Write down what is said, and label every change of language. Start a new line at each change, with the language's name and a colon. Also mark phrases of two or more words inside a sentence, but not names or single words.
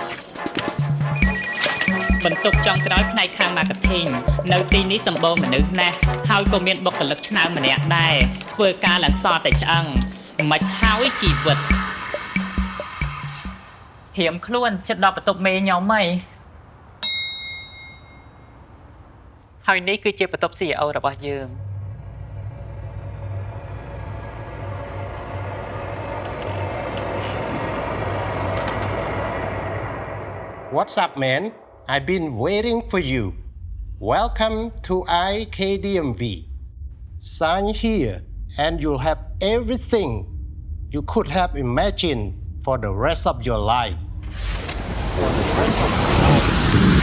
Khmer: បន្ទប់ចុងក្រោយផ្នែកខាង marketing នៅទីនេះសម្បូរមនុស្សណាស់ហើយក៏មានបុគ្គលិកឆ្នើមម្នាក់ដែរធ្វើការឡើងសតែឆ្អឹងមិនហើយជីវិតធៀមខ្លួនចិត្តដល់បន្ទប់មេខ្ញុំហីហើយនេះគឺជាបន្ទប់ CEO របស់យើង
English: What's up, man? I've been waiting for you. Welcome to IKDMV. Sign here and you'll have everything you could have imagined for the rest of your life.